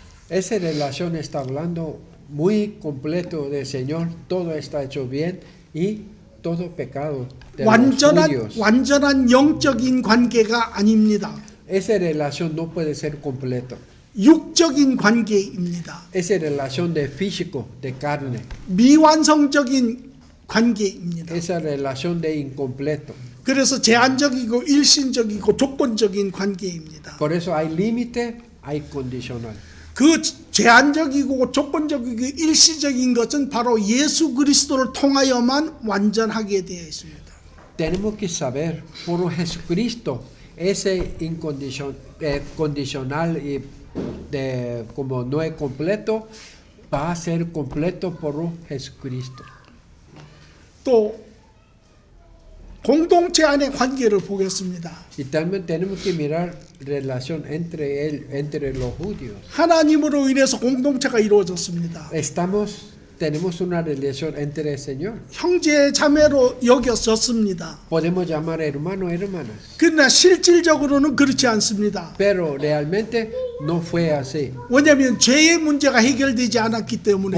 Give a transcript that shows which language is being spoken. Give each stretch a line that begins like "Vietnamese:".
Spanish: Esa relación está hablando muy completo del Señor, todo está hecho bien y todo pecado de los judíos.
Korean: 완전한 영적인 관계가 아닙니다.
Spanish: Esa relación no puede ser completo.
Korean: 육적인 관계입니다.
Spanish: Esa relación de físico, de carne.
Korean: 미완성적인 관계입니다.
Spanish: Esa relación de incompleto.
Korean: 그래서 제한적이고 일신적이고 조건적인 관계입니다.
Spanish: Por eso hay límite, hay condicional.
Korean: 그 제한적이고 조건적이고 일시적인 것은 바로 예수 그리스도를 통하여만 완전하게 되어 있습니다.
Spanish: Tenemos que saber, por Jesucristo, ese condicional y como no es completo, va a ser completo por Jesucristo.
Korean: 또 공동체 안의 관계를 보겠습니다.
Spanish: Y también tenemos que mirar relación entre los judíos.
Korean: 하나님으로 인해서 공동체가 이루어졌습니다.
Spanish: Tenemos una relación entre el Señor.
Korean: 형제 자매로 여겨졌습니다.
Spanish: Podemos llamar hermanos, hermanas.
Korean: 그러나 실질적으로는 그렇지 않습니다.
Spanish: Pero realmente no fue así.
Korean: 왜냐하면 죄의 문제가 해결되지 않았기 때문에